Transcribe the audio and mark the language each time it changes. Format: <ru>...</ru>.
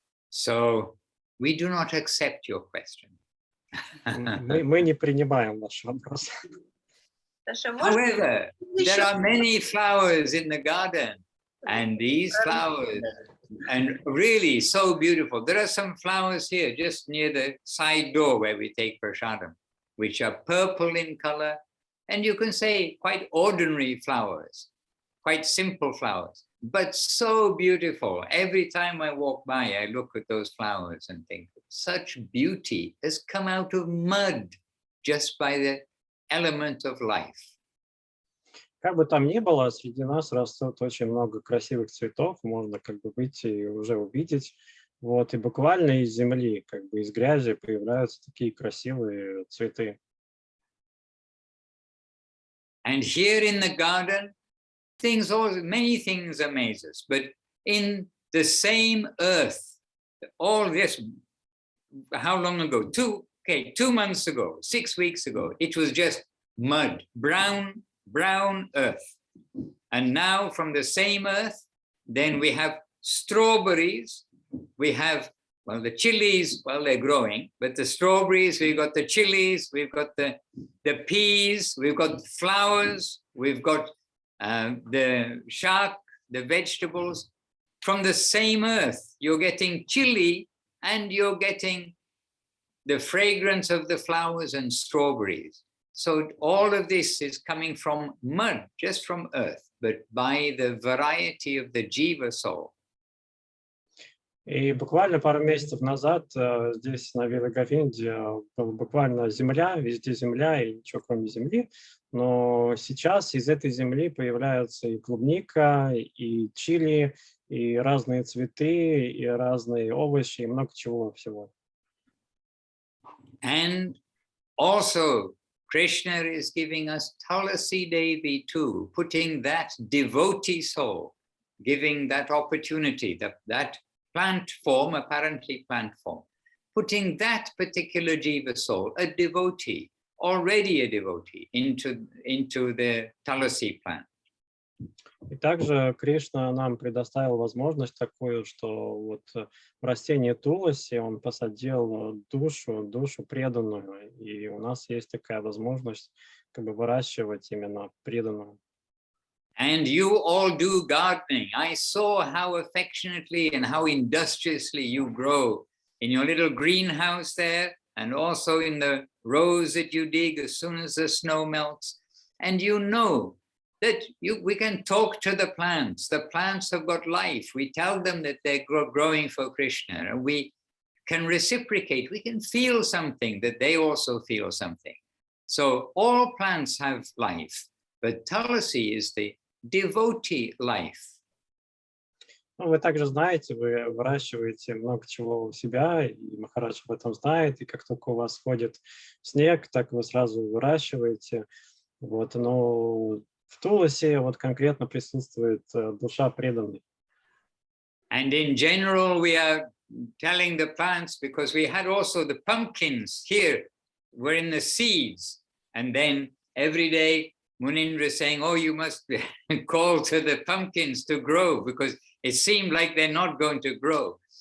<en>So we do not accept your question.</en> <ru>Мы не принимаем ваш вопрос.</ru> <en>However, there are many flowers in the garden, and these flowers, and really so beautiful. There are some flowers here just near the side door where we take prasadam, which are purple in color, and you can say quite ordinary flowers, quite simple flowers, but so beautiful. Every time I walk by, I look at those flowers and think, such beauty has come out of mud just by the element of life.</en> <ru>Как бы там ни было, среди нас растет очень много красивых цветов, можно как бы выйти и уже увидеть. Вот, и буквально из земли, как бы из грязи появляются такие красивые цветы.</ru> <en>And here in the garden, many things amaze us, but in the same earth, all this, how long ago? 2 months ago, 6 weeks ago, it was just mud, brown earth. And now from the same earth, then we have strawberries, we have, well, the chilies, well, they're growing, but the strawberries, we've got the chilies, we've got the peas, we've got flowers, we've got the shark, the vegetables. From the same earth, you're getting chili and you're getting the fragrance of the flowers and strawberries. So all of this is coming from mud, just from earth, but by the variety of the jiva soul.</en> <ru>И буквально пару месяцев назад здесь на Вилаговинде была буквально земля, везде земля и ничего кроме земли. Но сейчас из этой земли появляются и клубника, и чили, и разные цветы, и разные овощи, и много чего всего.</ru> <en>And also Krishna is giving us Tulsi Devi too, putting that devotee soul, giving that opportunity, that plant form, apparently plant form, putting that particular jiva soul, a devotee, already a devotee, into the Tulsi plant.</en> <ru>И также Кришна нам предоставил возможность такую, что вот в растении Туласи он посадил душу преданную, и у нас есть такая возможность как бы выращивать именно преданную.</ru> <en>And you all do gardening. I saw how affectionately and how industriously you grow in your little greenhouse there, and also in the rows that you dig as soon as the snow melts. And you know that we can talk to the plants. The plants have got life. We tell them that they're growing for Krishna, and we can reciprocate. We can feel something, that they also feel something. So all plants have life, but Tulsi is the devotee life.</en> <ru>Ну, вы также знаете, вы выращиваете много чего у себя, и Махарадж об этом знает, и как только у вас сходит снег, так вы сразу выращиваете. Вот, но в Туласи вот конкретно присутствует душа преданной.</ru> <en>And in general, we are telling the plants, because we had also the pumpkins here, were in the seeds, and then every day Munindra saying, oh, you must call to the pumpkins to grow, because it seemed like they're not going to grow.</en>